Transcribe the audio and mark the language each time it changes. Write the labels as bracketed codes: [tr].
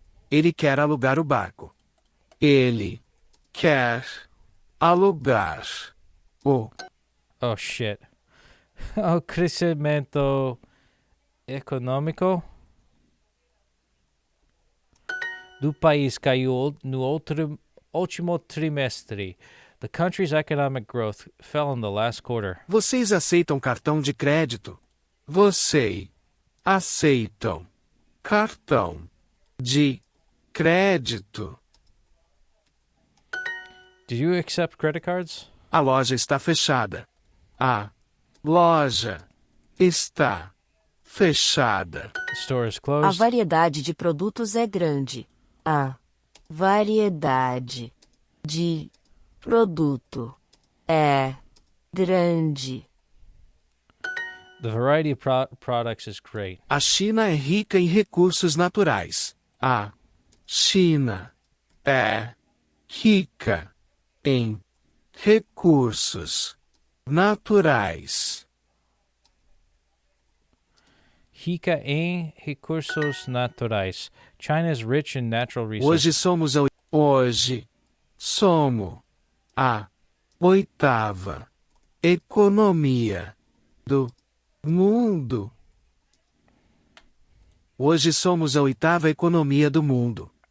[pt] Ele quer alugar o barco. Ele quer alugar o [en] Oh, shit. [pt] O crescimento econômico do país caiu no último trimestre. [en] The country's economic growth fell in the last quarter. [pt] Vocês aceitam cartão de crédito? Vocês aceitam cartão de crédito? [en] Do you accept credit cards? [pt] A loja está fechada. A loja está fechada. [en] The store is [pt] A [en] closed. [pt] variedade de produtos é grande. A variedade de produto é grande. [en] The variety of products is great. [pt] A China é rica em recursos naturais. A China é rica em recursos naturais. Rica em recursos naturais. [en] China is rich in natural resources. [pt] Hoje somos a oitava economia do mundo. Hoje somos a oitava economia do mundo.